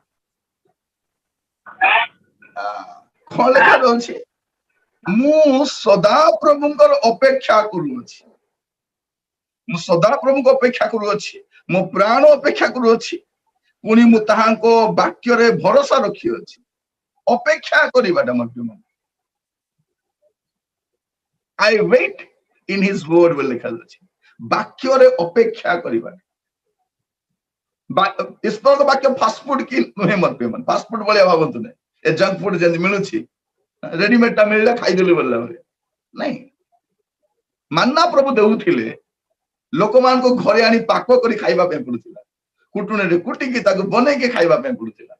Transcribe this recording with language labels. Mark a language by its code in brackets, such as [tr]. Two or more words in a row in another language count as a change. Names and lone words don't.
[or] କଣ ଲେଖା ରହୁଛି? ମୁଁ ସଦାପ୍ରଭୁଙ୍କର ଅପେକ୍ଷା କରୁଅଛି, ମୁଁ ସଦାପ୍ରଭୁଙ୍କ ଅପେକ୍ଷା କରୁଅଛି, ମୋ ପ୍ରାଣ ଅପେକ୍ଷା କରୁଅଛି, ପୁଣି ମୁଁ ତାହାଙ୍କ ବାକ୍ୟରେ ଭରସା ରଖିଅଛି। ଅପେକ୍ଷା କରିବାଟା ମଧ୍ୟ [en] I wait in his word [or] ବୋଲି ଲେଖା ଅଛି। ବାକ୍ୟରେ ଅପେକ୍ଷା କରିବା। ଈଶ୍ୱରଙ୍କ ବାକ୍ୟ ଫାଷ୍ଟଫୁଡ କି ନୁହେଁ ମୋର ପ୍ରିୟମାନେ, ଫାଷ୍ଟଫୁଡ ଭଳିଆ ଭାବନ୍ତୁ ନାହିଁ। ଏ [en] junk food [or] ଯେମିତି ମିଳୁଛି, ରେଡିମେଡ ଟା ମିଳିଲା ଖାଇଦେଲି ବୋଲିଲା ଭଳିଆ ନାଇଁ। ମାନ୍ନା ପ୍ରଭୁ ଦେଉଥିଲେ, ଲୋକମାନଙ୍କୁ ଘରେ ଆଣି ପାକ କରି ଖାଇବା ପାଇଁ ପଡୁଥିଲା, କୁଟୁଣିରେ କୁଟିକି ତାକୁ ବନେଇକି ଖାଇବା ପାଇଁ ପଡୁଥିଲା।